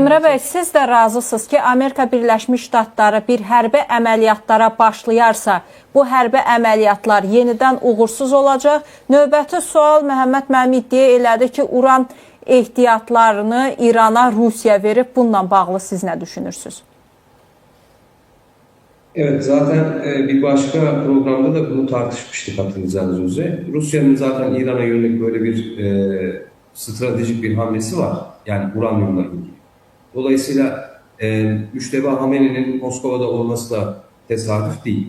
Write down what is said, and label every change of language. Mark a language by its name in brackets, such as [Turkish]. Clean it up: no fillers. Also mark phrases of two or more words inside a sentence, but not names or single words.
[Azerbaijani] Emrə bəy, siz də razısınız ki, Amerika Birləşmiş Ştatları bir hərbi əməliyyatlara başlayarsa, bu hərbi əməliyyatlar yenidən uğursuz olacaq. Növbəti sual Məhəmməd müəllim iddia elədi ki, uran ehtiyatlarını İrana Rusiya verib. Bununla bağlı siz nə düşünürsünüz? [Turkish] Evet, zaten bir başka programda da bunu tartışmıştık hatırlayacağınız üzere. Rusya'nın zaten İran'a yönelik böyle bir stratejik bir hamlesi var. Yani uranyumla ilgili. Dolayısıyla Müşteba Hameni'nin Moskova'da olması da tesadüf değil.